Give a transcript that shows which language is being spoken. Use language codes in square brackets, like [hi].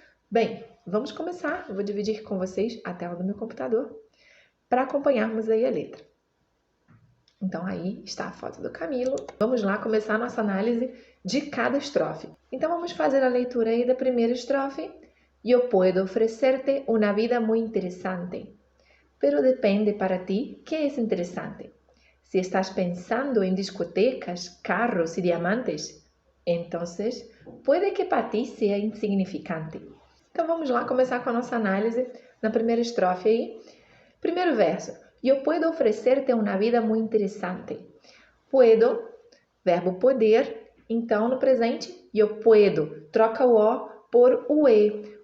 [pt] Bem, vamos começar. Eu vou dividir com vocês a tela do meu computador para acompanharmos aí a letra. Então aí está a foto do Camilo. Vamos lá começar a nossa análise de cada estrofe. Então vamos fazer a leitura aí da primeira estrofe. [es] Eu puedo ofrecerte una vida muy interesante, pero depende para ti qué es interesante. Si estás pensando en discotecas, carros y diamantes, entonces puede que para ti sea insignificante. [pt] Então vamos lá começar com a nossa análise na primeira estrofe aí. Primeiro verso. [es] Eu puedo ofrecerte [pt] uma vida muito interessante. Puedo, verbo poder. Então no presente, eu puedo. Troca o O por o E.